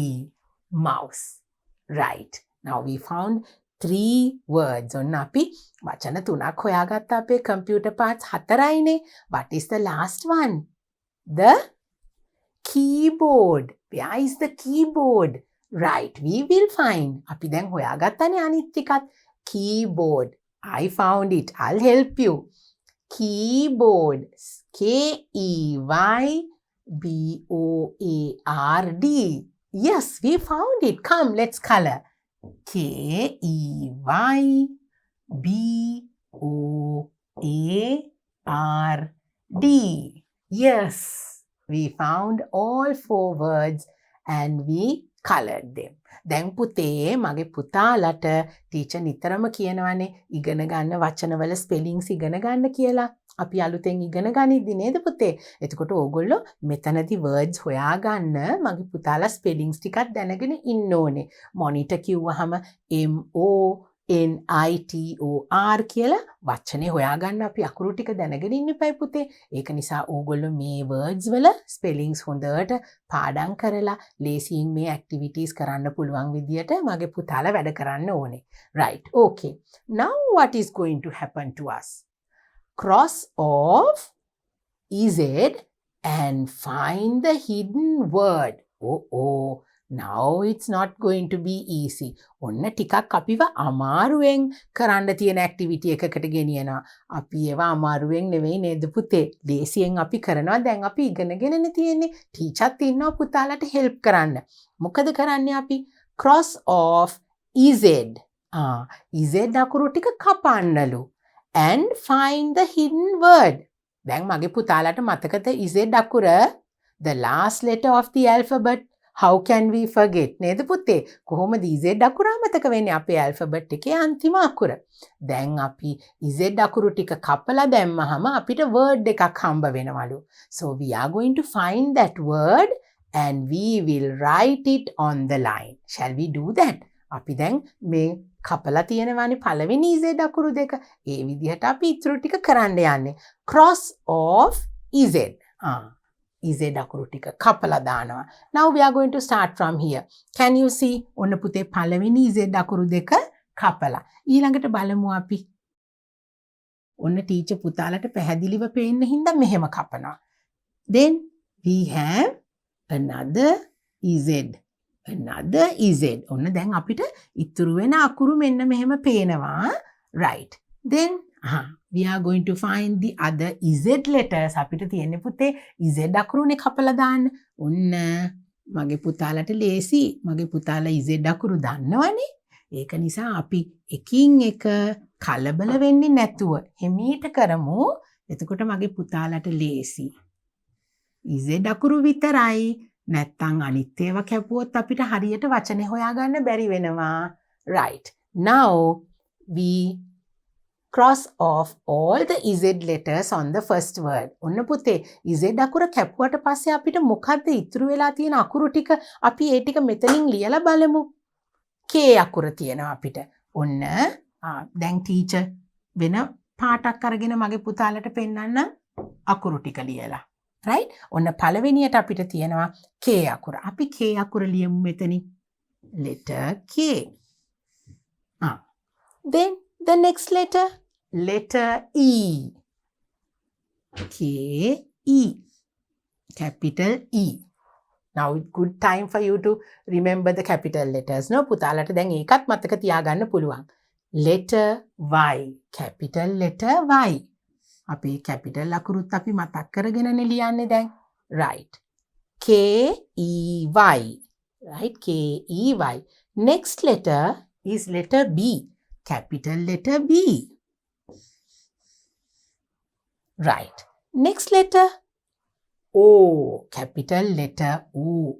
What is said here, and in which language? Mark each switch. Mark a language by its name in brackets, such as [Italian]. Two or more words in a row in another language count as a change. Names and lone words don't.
[English] Mouse. Right. Now we found 3 words. [Sinhala] ඔන්න අපි වචන 3ක් හොයාගත්තා අපේ [English] computer parts [Sinhala] 4යිනේ. [English] What is the last one? The keyboard. Where is the keyboard? Right, we will find. [Sinhala] අපි දැන් හොයාගත්තානේ අනිත් ටිකත්. [English] Keyboard. I found it. I'll help you. Keyboard. K-E-Y-B-O-A-R-D. Yes, we found it. Come, let's color. K-E-Y-B-O-A-R-D. Yes, we found all 4 words and we colored them. [Sinhala] දැන් පුතේ මගේ පුතාලට ටීචර් නිතරම කියනවානේ ඉගෙන ගන්න වචනවල ස්පෙලිංස් ඉගෙන ගන්න කියලා. අපි අලුතෙන් ඉගෙන ගනිද්දි නේද පුතේ? එතකොට ඕගොල්ලෝ මෙතනදී words හොයාගන්න මගේ පුතාලා ස්පෙලිංස් ටිකක් දැනගෙන ඉන්න ඕනේ. monitor කිව්වහම MONITOR කියලා වචනේ හොයාගන්න අපි අකුරු ටික දැනගෙන ඉන්න එපයි පුතේ. ඒක නිසා ඕගොල්ලෝ මේ words වල spellings හොඳට පාඩම් කරලා ලේසියෙන් මේ activities කරන්න පුළුවන් විදියට මගේ පුතාලා වැඩ කරන්න ඕනේ. [English] Right. Okay. Now what is going to happen to us? Cross off EZ and find the hidden word. Oh. Now it's not going to be easy. [Sinhala] ඔන්න ටිකක් අපිව අමාරුවෙන් කරන්න තියෙන activity එකකට ගෙනියනවා. අපි ඒවා අමාරුවෙන් නෙවෙයි නේද පුතේ? ලේසියෙන් අපි කරනවා. දැන් අපි ඉගෙනගෙනනේ තියෙන්නේ. ටීචර්ත් ඉන්නවා පුතාලට help කරන්න. මොකද කරන්නේ අපි? [English] Cross off EZ. [Sinhala] EZ අකුරු ටික කපන්නලු. [English] And find the hidden word. [Sinhala] දැන් මගේ පුතාලට මතකද EZ අකුර? [English] The last letter of the alphabet. How can we forget? [Sinhala] නේද පුතේ? කොහොමද EZ අකුර අමතක වෙන්නේ අපේ alphabet එකේ අන්තිම අකුර? දැන් අපි EZ අකුරු ටික කපලා දැම්මහම අපිට word එකක් හම්බ වෙනවලු. [English] So we are going to find that word and we will write it on the line. Shall we do that? [Sinhala] අපි දැන් මේ කපලා තියෙනවානේ පළවෙනි EZ අකුරු දෙක. ඒ විදිහට අපි ඉතුරු ටික කරන්න යන්නේ. [English] Cross off EZ. [Sinhala] EZ අකුරු ටික කපලා දානවා. [English] Now we are going to start from here. Can you see? [Sinhala] ඔන්න පුතේ පළවෙනි EZ අකුරු දෙක කපලා. ඊළඟට බලමු අපි. ඔන්න ටීචර් පුතාලට පැහැදිලිව පේන්න හින්දා මෙහෙම කපනවා. [English] Then we have another EZ. Another EZ. [Sinhala] ඔන්න දැන් අපිට ඉතුරු වෙන අකුරු මෙන්න මෙහෙම පේනවා. [English] Right. Then we are going to find the other EZ letters. [Sinhala] අපිට තියෙන්නේ පුතේ EZ අකුරුනේ කපලා දාන්න. ඔන්න මගේ පුතාලට ලේසි. මගේ පුතාලා EZ අකුරු දන්නවනේ. ඒක නිසා අපි එකින් එක කලබල වෙන්නේ නැතුව හිමීට කරමු. එතකොට මගේ පුතාලට ලේසි. EZ අකුරු විතරයි. නැත්තම් අනිත් ඒවා කැපුවොත් අපිට හරියට වචනේ හොයාගන්න බැරි වෙනවා. [English] Right. Now we cross off all the EZ letters on the first word. [Sinhala] ඔන්න පුතේ EZ අකුර කැපුවට පස්සේ අපිට මොකද්ද ඉතුරු වෙලා තියෙන අකුරු ටික අපි ඒ ටික මෙතනින් ලියලා බලමු. K අකුර තියෙනවා අපිට. ඔන්න දැන් ටීචර් වෙන පාටක් අරගෙන මගේ පුතාලට පෙන්නන්න අකුරු ටික ලියලා. [English] right? [Sinhala] ඔන්න පළවෙනියට අපිට තියෙනවා K අකුර. අපි K අකුර ලියමු මෙතනින්. [English] letter K. Then the next letter E. K E. Capital E. Now it's good time for you to remember the capital letters. No, [Sinhala] පුතාලට දැන් ඒකත් මතක තියාගන්න පුළුවන්. [English] Letter Y. Capital letter Y. [Sinhala] අපි capital අකුරුත් අපි මතක් කරගෙනනේ ලියන්නේ දැන්. [English] Right. K E Y. Right? K E Y. Next letter is letter B. Capital letter B. Right. Next letter O. Capital letter O.